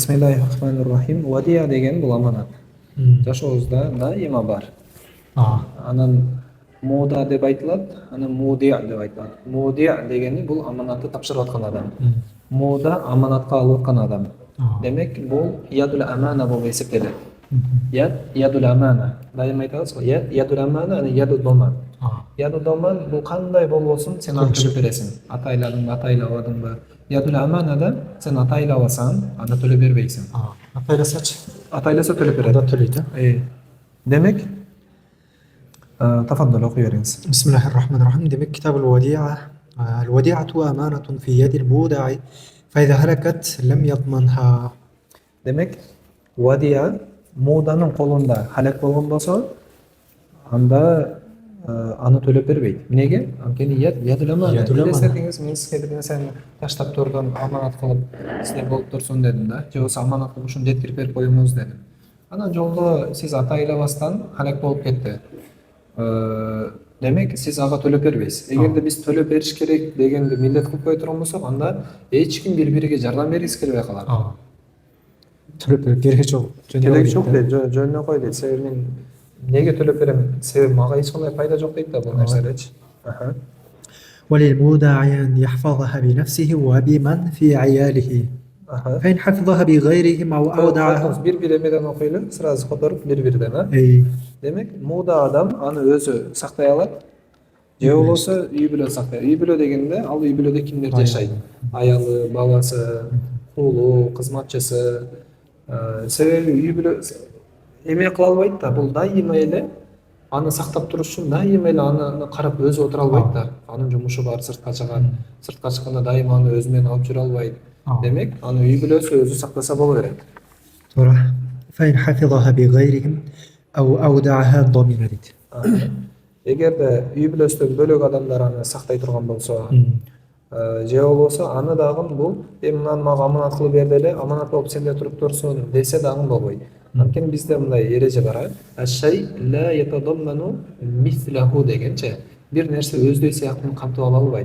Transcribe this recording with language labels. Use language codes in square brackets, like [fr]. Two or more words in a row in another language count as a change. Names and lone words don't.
[ar] Bismillahirrahmanirrahim. [ky] Вадия деген бұл аманат. Жашообузда дайыма бар. Анан муда деп айтылат, анан мудия деп айтылат. Мудия дегени бул аманатты тапшырып аткан адам. Муда аманатка алып аткан адам. Демек бул [ar] يد الأمانة [ky] болуп эсептелет. [ar] يد الأمانة. [ky] Дайыма айтабыз го, [ar] يد الأمانة, [ky] анан [ar] يد الضمان. يد الضمان [ky] бул кандай болбосун сен аны төлөп бересиң. Атайладыңбы, атайлабадыңбы. Ядул аманада сен атайлабасаң, аны төлөп бербейсиң. Атайласачы? Атайласа төлөп берет. Анда төлөйт, Демек, [ar] تفضل أخي برنس. بسم الله الرحمن الرحيم. دمك كتاب الوديعة. الوديعة أمانة في يد المودع فإذا هلكت لم يضمنها. [ky] Demek вадия муданын колунда халек болгон болсо, анда аны төлөп бербейт. Неге? Анткени [ar] يد الأمانة. [ky] Десеңиз, мен сизге бир нерсени таштап турдум, аманат кылып сизде болуп турсун дедим да, же болбосо аманат кылып ушуну жеткирип берип коюңуз дедим. Анан жолдо сиз атайлабастан халек болуп кетти. Демек сиз ага төлөп бербейсиз. Эгерде биз төлөп бериш керек дегенди милдет кылып кое турган болсок, анда эч ким бири-бириге жардам бергиси келбей калат. Төлөп берип кереги жок. Кереги жок дейт, жөнүнө кой дейт. Себеби мен неге төлөп берем? Себеби мага эч кандай пайда жок дейт да бул нерселерчи. [ar] وللمودع أن يحفظها بنفسه وبمن في عياله فإن حفظها بغيرهم أو أودعها. [ky] Bir emeden okuyalım, sırası kotorup bir-birden ha. Demek muda adam аны өзү сактай алат. Же болбосо үй бүлө сактайт. Үй бүлө дегенде ал үй бүлөдө кимдер жашайт? Аялы, баласы, уулу, кызматчысы. Себеби үй бүлө эме кыла албайт да, бул дайыма эле аны сактап туруш үчүн дайыма эле аны карап өзү отура албайт да. Анын жумушу бар, сыртка чыгат. Сыртка чыкканда дайыма аны өзү менен алып жүрө албайт. Демек, аны үй бүлөсү өзү сактаса боло берет. Туура. [ar] فإن حفظها بغيرهم أو أودعها ضمن [ky] дейт. Эгерде үй бүлөсүндөгү бөлөк адамдар аны сактай турган болсо, же болбосо аны дагы бул мынаны мага аманат кылып берди эле, аманат болуп сенде туруп турсун десе дагы болбойт. Анткени бизде мындай эреже бар. [ar] الشيء لا يتضمن مثله [ky] дегенче, бир нерсе өздөй сыяктуу камтып ала албайт.